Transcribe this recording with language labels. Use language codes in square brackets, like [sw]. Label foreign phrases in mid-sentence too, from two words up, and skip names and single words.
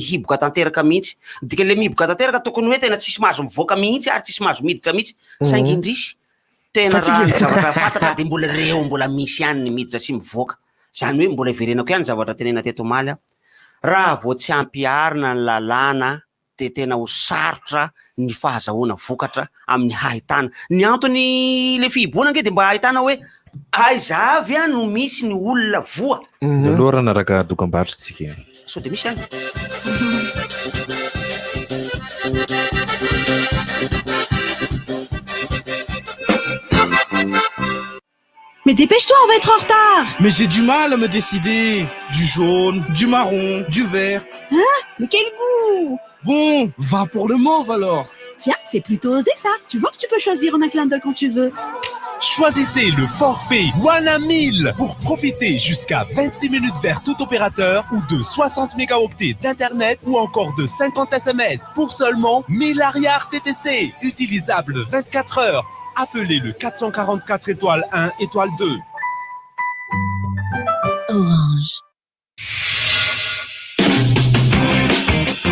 [mg] hiboka tanteraka mihitsy dika le miboka tanteraka tokony hoe tena tsisy mahazo mivoaka mihitsy ary tsisy mahazo miditra mihitsy saingy indrisy tena raha zavatra fantatra de mbola reo mbola misy ihany ny miditra sy mivoaka zany hoe mbola verenako ihany zavatra tenena teto maly raha vao tsy ampiarina ny lalàna de tena ho sarotra ny fahazahoana vokatra amin'ny hahitana ny antony le fihiboana nge de mba hahitana hoe aiza avy no misy ny olona voa aloha raha naraka dokam-barotritsika so de misy any. [fr] Mais dépêche-toi, on va être en retard. Mais j'ai du mal à me décider. Du jaune, du marron, du vert. Hein? Mais quel goût! Bon, va pour le mauve alors. Tiens, c'est plutôt osé ça. Tu vois que tu peux choisir en un clin d'œil quand tu veux. Choisissez le forfait Wana 1000 pour profiter jusqu'à 26 minutes vers tout opérateur ou de 60 mégaoctets d'internet ou encore de 50 SMS pour seulement 1000 arrières TTC, utilisable 24 heures. Appelez le 444 étoile 1 étoile 2. Orange.